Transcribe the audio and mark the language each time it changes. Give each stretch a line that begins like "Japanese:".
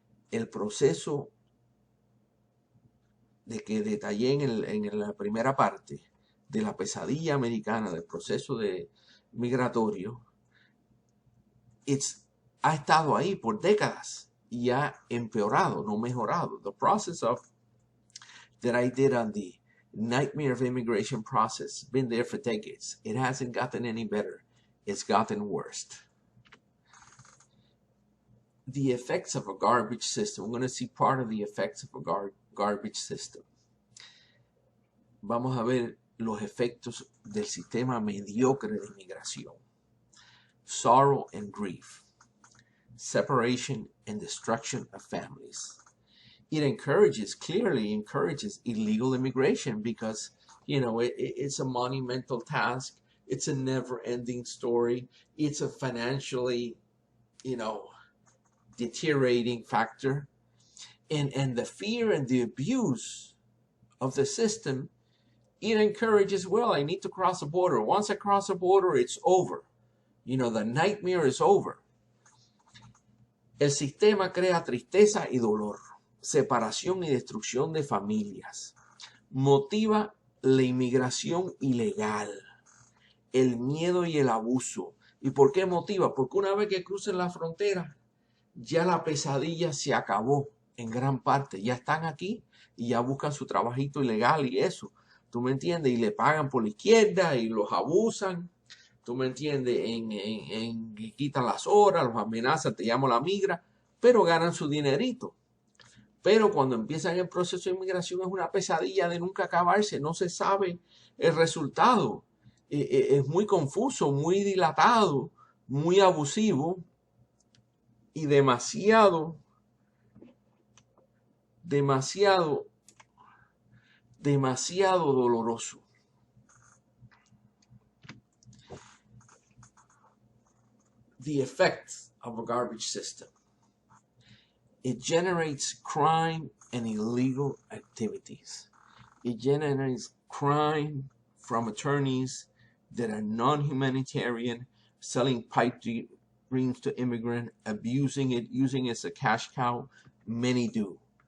Spanish: El proceso de que detallé en la primera parte de la pesadilla americana, del proceso migratorio, ha estado ahí por décadas y ha empeorado, no mejorado.
English: The process that I did on the nightmare of immigration process, been there for decades. It hasn't gotten any better. It's gotten worse. The effects of a garbage system. We're going to see part of the effects of a garbage system.
Spanish: Vamos a ver los efectos del sistema mediocre de inmigración.
English: Sorrow and grief. Separation and destruction of families. it clearly encourages illegal immigration because, it's a monumental task. It's a never-ending story. It's a financially, deteriorating factor. And the fear and the abuse of the system, it encourages, well, I need to cross the border. Once I cross the border, it's over. The nightmare is over.
Spanish: El sistema crea tristeza y dolor, separación y destrucción de familias. Motiva la inmigración ilegal, el miedo y el abuso. ¿Y por qué motiva? Porque una vez que crucen la frontera, ya la pesadilla se acabó en gran parte. Ya están aquí y ya buscan su trabajito ilegal y eso. ¿Tú me entiendes? Y le pagan por la izquierda y los abusan. ¿Tú me entiendes? Le quitan las horas, los amenazan, te llamo la migra, pero ganan su dinerito. Pero cuando empiezan el proceso de inmigración es una pesadilla de nunca acabarse. No se sabe el resultado. Es muy confuso, muy dilatado, muy abusivo y demasiado doloroso.
English: The effects of a garbage system. It generates crime and illegal activities. It generates crime from attorneys that are non-humanitarian, selling pipe dreams to immigrants, abusing it, using it as a cash cow. Many do.